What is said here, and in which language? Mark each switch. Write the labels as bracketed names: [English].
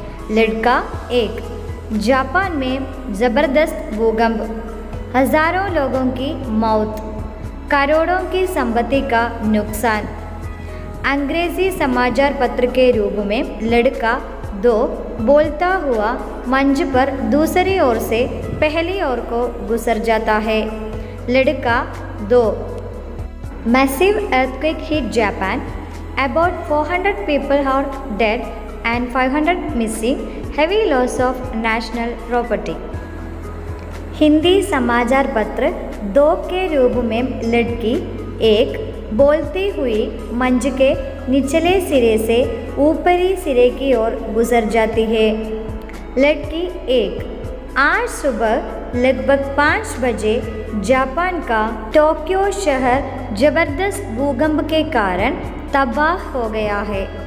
[Hindi] लड़का एक: जापान में ज़बरदस्त भूकंप, हजारों लोगों की मौत, करोड़ों की संपत्ति का नुकसान। अंग्रेजी समाचार पत्र के रूप में लड़का दो बोलता हुआ मंच पर दूसरी ओर से पहली ओर को गुजर जाता है। [English] लड़का दो: massive earthquake hit Japan, about 400 people are dead and 500 missing, heavy loss of national property। [Hindi] Hindi समाचार पत्र दो के रूप में लड़की एक बोलती हुई मंच के निचले सिरे से ऊपरी सिरे की ओर गुजर जाती है। लड़की एक: आज सुबह लगभग 5 बजे जापान का टोक्यो शहर जबरदस्त भूकंप के कारण तबाह हो गया है।